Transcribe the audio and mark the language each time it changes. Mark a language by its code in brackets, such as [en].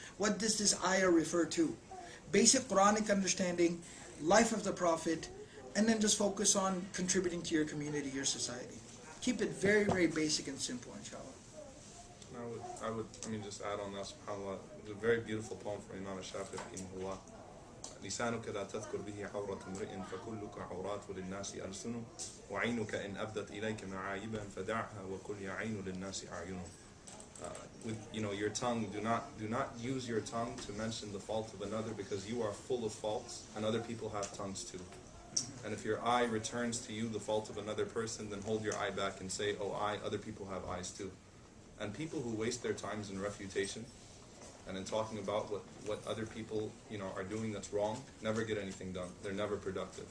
[en] What does this ayah refer to? Basic Quranic understanding, life of the Prophet, and then just focus on contributing to your community, your society. Keep it very basic and simple, inshallah. I mean, just add on that, subhanAllah, it's a very beautiful poem from Imam al-Shafi'i, rahimahullah. [ar] لسانك لا تذكر به عورة امرئ فكلك عورات للناس ألسن وعينك إن أبدت إليك معايبا فدعها وقل يا عين للناس أعين. [en] With, you know, your tongue, do not use your tongue to mention the fault of another, because you are full of faults and other people have tongues too. And if your eye returns to you the fault of another person, then hold your eye back and say, oh eye, other people have eyes too. And people who waste their times in refutation and in talking about what other people, you know, are doing that's wrong, never get anything done. They're never productive.